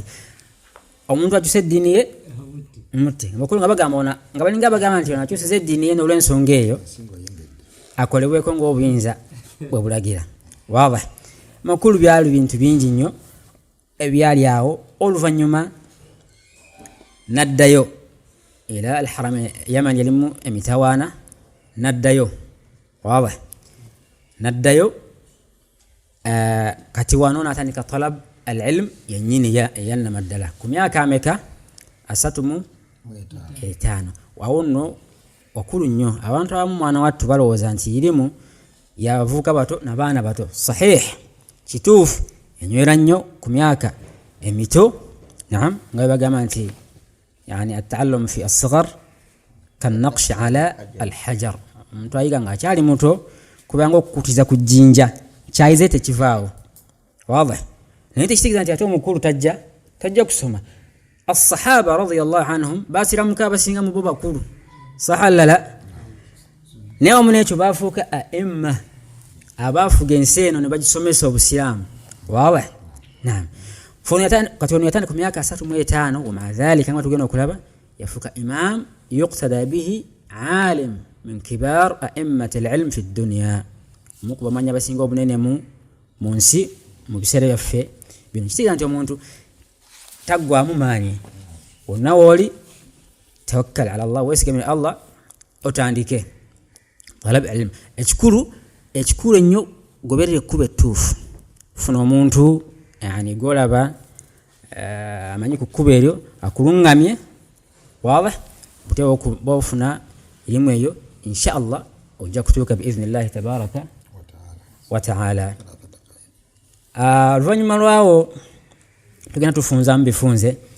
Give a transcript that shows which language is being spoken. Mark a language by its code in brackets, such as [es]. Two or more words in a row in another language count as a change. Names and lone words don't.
[lg] omuntu akyuse dini ye mutte bakulu nga bagamba nti akyuse dini ye n'olwensonga eyo akolebweko ng'obuyinza bwe bulagira waaba makulu byali bintu bingi nnyo ebyali awo oluvanyuma naddayo [ar] إلى الحرام [lg] yaman yalimu emitawana naddayo waaba naddayo kati wano natandika [ar] طلب العلم [lg] yenyini yanna maddala kumyaka ameka 35 wawonno wakulu nnyo abantu abamu mwana wattu balowooza nti irimu yavuka bato nabaana bato sahih kituufu enywera nnyo ku myaka emito naam nga bagamba nti yani [ar] التعلم في الصغر كالنقش على الحجر [lg] omuntu ayiga nga akyali muto kubanga okukutiza ku jjinja kyayize tekivaawo waadih naye tekitegeeza nti ate omukulu tajja kusoma as-sahaba [ar] رضي الله عنهم [lg] basiramuka abasinga mu bo bakulu sahalala naye omunekyo bafuuka a'imma abafuga ensi eno ne bagisomesa obusiraamu waadih naam katoni yatani ku myaka 35 [ar] ومع ذلك [lg] nga tugenda okulaba [ar] yafuka إمام يقتدى به عالم من كبار أئمة العلم في الدنيا [lg] mukuba manya basinga obunene mu nsi mu biseera byaffe bino kitegeeza nti omuntu taggwamu maanyi wonna wooli [ar] توكل على [lg] Allah weesigamire Allah otandike [ar] طلب علم [lg] ekikulu ennyo goberera ekkuba ettuufu funa omuntu yani golaba amanyi ku kkuba eryo akulungamye waadih butewa bofuna elimu eyo [ar] إن شاء الله [lg] ojja kutuuka [ar] بإذن الله تبارك وتعالى [lg] oluvannyuma lwawo tugenda tufunza mu bifunze